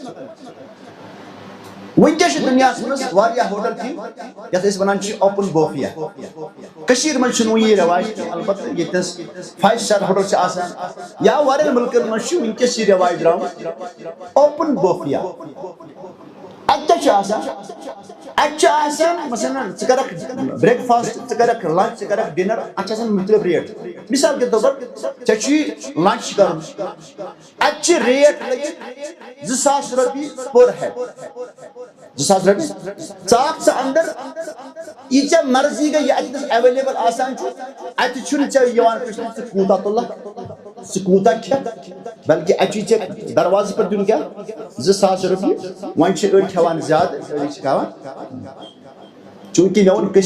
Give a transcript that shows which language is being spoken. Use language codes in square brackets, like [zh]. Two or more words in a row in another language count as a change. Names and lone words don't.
[ks] ونکیٚس چھِ دُنیاہس منٛز واریاہ ہوٹل تِم یتھ أسۍ ونان چھِ [en] open buffet [ks] کٔشیٖرِ منٛز چھُنہٕ وۄنۍ یہِ رٮ۪واج کینٛہہ البتہ ییٚتنس 5 [en] star hotel [ks] چھِ آسان یا واریاہن مُلکن منٛز چھُ ونکیٚس یہِ رٮ۪واج درٛامُت [en] open buffet [ks] اتہِ کیٛاہ چھُ آسان اتہِ چھُ آسان مثلاً ژٕ کرکھ بریک فاسٹ ژٕ کرکھ لنچ ژٕ کرکھ ڈنر اتھ چھِ آسان مختلف ریٹ [ur] مثال کے طور پر [ks] ژےٚ چھُے لنچ کرُن اتہِ چھِ ریٹ لٔگِتھ 2000 رۄپیہِ [en] per head [ks] 2000 رۄپیہِ ژاکھ ژٕ اندر یہِ ژےٚ مرضی گٔے یہِ اتٮ۪س ایویلیبل آسان چھُ اتہِ چھُنہٕ ژےٚ یِوان پرژھنہٕ ژٕ کوٗتاہ تُلکھ ژٕ کوٗتاہ کھٮ۪کھ بلکہِ اتہِ چھُے ژےٚ دروازٕ پٮ۪ٹھ دیُن کیٛاہ 2000 رۄپیہِ وۄنۍ چھِ أڑۍ کھٮ۪وان زیادٕ أڑۍ چھِ کھٮ۪وان چوٗنٛکہِ مےٚ ووٚن